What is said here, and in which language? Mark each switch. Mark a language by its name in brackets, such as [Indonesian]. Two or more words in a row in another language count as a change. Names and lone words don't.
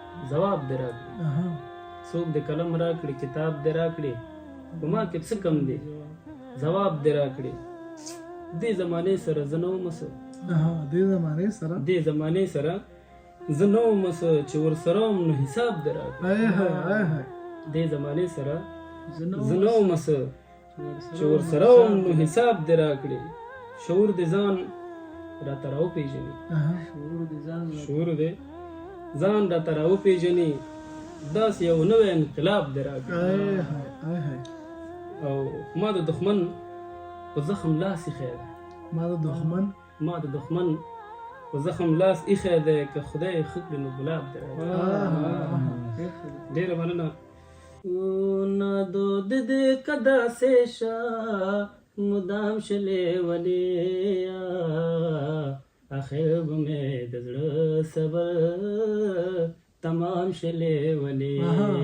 [Pashto] ځواب دې راکړې. اها. څوک دې قلم راکړې، کتاب دې راکړې، په ما کې څه کم دی؟ ځواب دې راکړې. دې زمانې سره زه نه وم څه. اها، دې زمانې سره؟ دې زمانې سره زه نه وم څه، چې ورسره وم نو حساب دې راکړې. آی های، آی های. دې زمانې سره زه نه زه وم نه وم څه، چې ورسره چې وم ورسره وم نو حساب دې راکړې. شعور دې ځان راته راوپېژني. اها. شعور دې ځان راته شعور دې ځان راته راوپېژني. داسې یو نوی انقلاب دې راکړي. آی های، آی های. او ما د دښمن په زخم لاس ایښی دی. ما د دښمن ما د دښمن په زخم لاس ایښی دی، که خدای ښه کړي نو ګلاب دې راکړي. آه. ډېره مننه. او نه دود دې که داسې شه، مدام شلې ولې یا، اخر به مې د زړه صبر تمام شلې ولې آها.